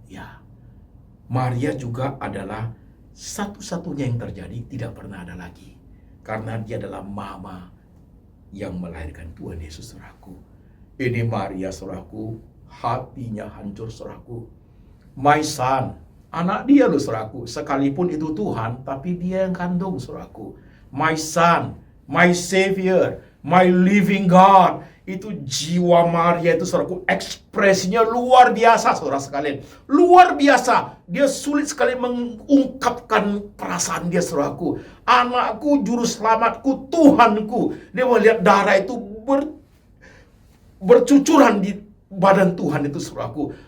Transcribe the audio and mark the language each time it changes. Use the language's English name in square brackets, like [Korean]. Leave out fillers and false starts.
[Indonesian] Ya, Maria juga adalah satu-satunya yang terjadi, tidak pernah ada lagi. Karena dia adalah mama yang melahirkan Tuhan Yesus, saudaraku. Ini Maria, saudaraku, hatinya hancur, saudaraku. [English] My son, [Indonesian] anak dia loh, saudaraku. Sekalipun itu Tuhan, tapi dia yang kandung, saudaraku. [English] My son, my savior, my living God. [Indonesian] Itu jiwa Maria itu, saudaraku, ekspresinya luar biasa, saudara sekalian. Luar biasa. Dia sulit sekali mengungkapkan perasaan dia, saudaraku. Anakku, juru selamatku, Tuhanku. Dia melihat darah itu bercucuran di badan Tuhan itu, saudaraku.